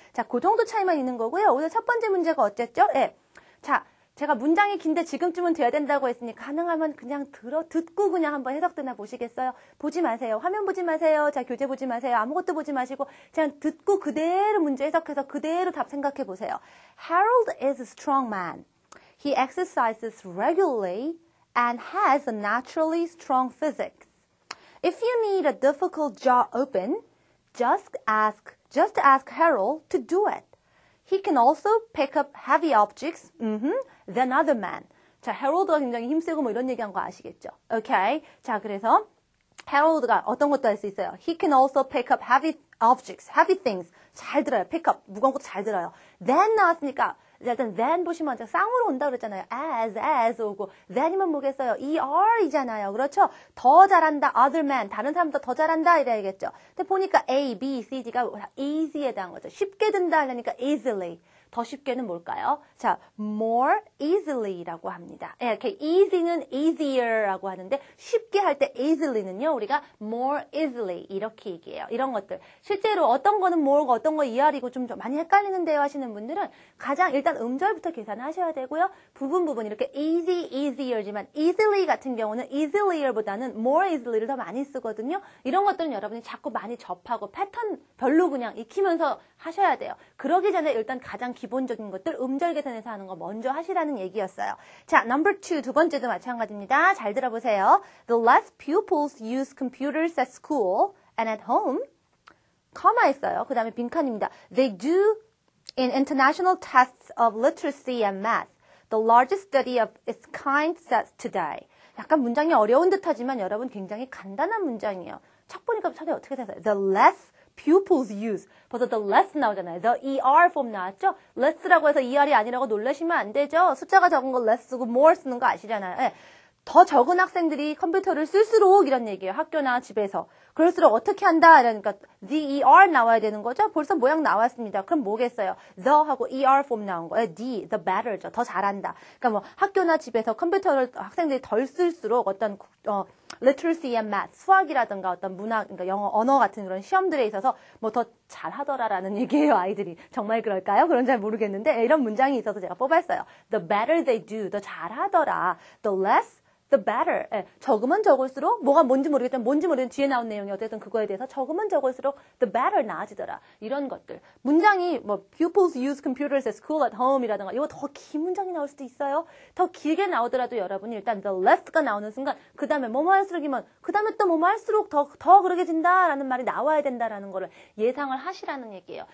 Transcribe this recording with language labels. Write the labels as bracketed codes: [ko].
[ko] 자, 그 정도 차이만 있는 거고요. 오늘 첫 번째 문제가 어쨌죠? 예. 자, 제가 문장이 긴데 지금쯤은 돼야 된다고 했으니 가능하면 그냥 듣고 그냥 한번 해석되나 보시겠어요? 보지 마세요. 화면 보지 마세요. 자, 교재 보지 마세요. 아무것도 보지 마시고 그냥 듣고 그대로 문제 해석해서 그대로 답 생각해 보세요. [en] Harold is a strong man. He exercises regularly and has a naturally strong physique. If you need a difficult job open, just ask Harold to do it. He can also pick up heavy objects than other men. [ko] 자, 해롤드가 굉장히 힘세고 뭐 이런 얘기한 거 아시겠죠? 오케이. 자, 그래서 해롤드가 어떤 것도 할 수 있어요. [en] He can also pick up heavy objects, heavy things. [ko] 잘 들어요. pick up, 무거운 것도 잘 들어요. then 나왔으니까 일단 then 보시면 쌍으로 온다 그랬잖아요. as 오고 then이면 뭐겠어요? er이잖아요. 그렇죠? 더 잘한다, other man, 다른 사람보다 더 잘한다 이래야겠죠. 근데 보니까 A, B, C, D가 easy에 대한 거죠. 쉽게 든다 하려니까 easily. 더 쉽게는 뭘까요? 자, more easily라고 합니다. 이렇게 easy는 easier라고 하는데 쉽게 할 때 easily는요. 우리가 more easily 이렇게 얘기해요. 이런 것들. 실제로 어떤 거는 more고 어떤 거 er이고 좀 많이 헷갈리는데요 하시는 분들은 가장 일단 음절부터 계산하셔야 되고요. 부분 이렇게 easy, easier지만 easily 같은 경우는 easier보다는 more easily를 더 많이 쓰거든요. 이런 것들은 여러분이 자꾸 많이 접하고 패턴별로 그냥 익히면서 하셔야 돼요. 그러기 전에 일단 가장 기본적인 것들 음절 계산해서 하는 거 먼저 하시라는 얘기였어요. 자, number 2, 두 번째도 마찬가지입니다. 잘 들어보세요. [en] The less pupils use computers at school and at home, comma 있어요. [ko] 그 다음에 빈칸입니다. [en] They do in international tests of literacy and math. The largest study of its kind set today. [ko] 약간 문장이 어려운 듯하지만 여러분 굉장히 간단한 문장이에요. 책 보니까 차라리 어떻게 되세요? [en] The less pupils use. [ko] 벌써 the less 나오잖아요. The ER form 나왔죠? less라고 해서 ER이 아니라고 놀라시면 안 되죠? 숫자가 적은 거 less 쓰고 more 쓰는 거 아시잖아요. 네. 더 적은 학생들이 컴퓨터를 쓸수록 이런 얘기예요. 학교나 집에서. 그럴수록 어떻게 한다? 이러니까 the ER 나와야 되는 거죠? 벌써 모양 나왔습니다. 그럼 뭐겠어요? the 하고 ER form 나온 거예요. the better죠. 더 잘한다. 그러니까 뭐 학교나 집에서 컴퓨터를 학생들이 덜 쓸수록 어떤 [en] literacy and math, [ko] 수학이라든가 어떤 문학, 그러니까 영어, 언어 같은 그런 시험들에 있어서 뭐 더 잘하더라라는 얘기예요, 아이들이. 정말 그럴까요? 그런 잘 모르겠는데 이런 문장이 있어서 제가 뽑았어요. [en] The better they do, [ko] 더 잘하더라. [en] The less, the better. [ko] 예, 적으면 적을수록 뭐가 뭔지 모르겠지만 뒤에 나온 내용이 어쨌든 그거에 대해서 적으면 적을수록 [en] the better [ko] 나아지더라. 이런 것들. 문장이 뭐 [en] pupils use computers at school at home [ko] 이라든가 이거 더 긴 문장이 나올 수도 있어요. 더 길게 나오더라도 여러분이 일단 the less가 나오는 순간 그 다음에 뭐뭐 할수록이면 그 다음에 또 뭐뭐 할수록 더 그러게 된다라는 말이 나와야 된다라는 거를 예상을 하시라는 얘기예요.